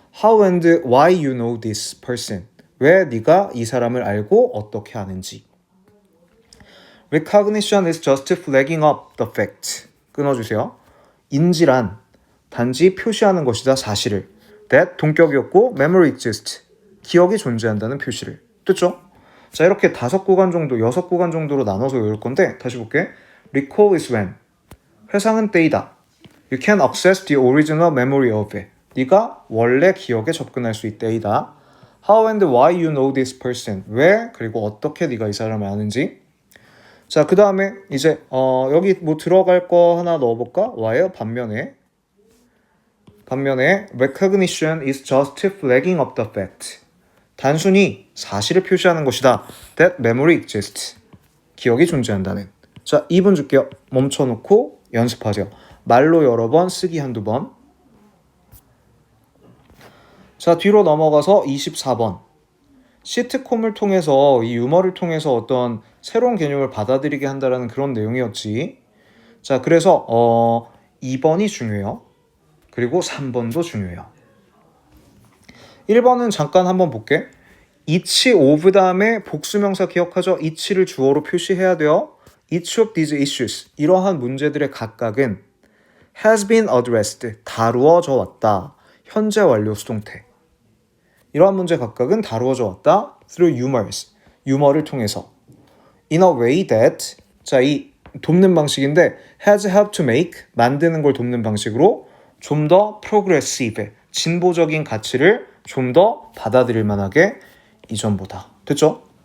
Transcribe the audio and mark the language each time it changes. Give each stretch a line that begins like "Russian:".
English: How and why you know this person.
Korean: 왜 네가 이 사람을 알고 어떻게 아는지.
English: Recognition is just flagging up the fact.
Korean: 끊어주세요. 인지란 단지 표시하는 것이다, 사실을. That 동격이었고
English: memory exists,
Korean: 기억이 존재한다는 표시를. 됐죠? 자, 이렇게 5구간 정도, 6구간 정도로 나눠서 외울 건데 다시 볼게.
English: Recall is when,
Korean: 회상은 때이다.
English: You can access the original memory of it.
Korean: 네가 원래 기억에 접근할 수 있때이다.
English: How and why you know this person.
Korean: 왜 그리고 어떻게 네가 이 사람을 아는지. 자, 그 다음에 이제 여기 뭐 들어갈 거 하나 넣어볼까? why요?
English: 반면에 recognition is just flagging up the fact.
Korean: 단순히 사실을 표시하는 것이다.
English: That memory exists.
Korean: 기억이 존재한다는. 자, 2분 줄게요. 멈춰놓고 연습하세요. 말로 여러 번, 쓰기 한두 번. 자, 뒤로 넘어가서 24번. 시트콤을 통해서, 이 유머를 통해서 어떤 새로운 개념을 받아들이게 한다라는 그런 내용이었지. 자, 그래서 2번이 중요해요. 그리고 3번도 중요해요. 1번은 잠깐 한번 볼게. each of 다음에 복수명사 기억하죠? each를 주어로 표시해야 돼요.
English: each of these issues,
Korean: 이러한 문제들의 각각은
English: has been addressed,
Korean: 다루어져 왔다. 현재 완료 수동태. 이러한 문제 각각은 다루어져 왔다.
English: through humors,
Korean: 유머를 통해서.
English: in a way that,
Korean: 자, 이 돕는 방식인데
English: has helped to make,
Korean: 만드는 걸 돕는 방식으로 좀 더 progressive, 진보적인 가치를 좀 더 받아들일 만하게 이전보다. 됐죠?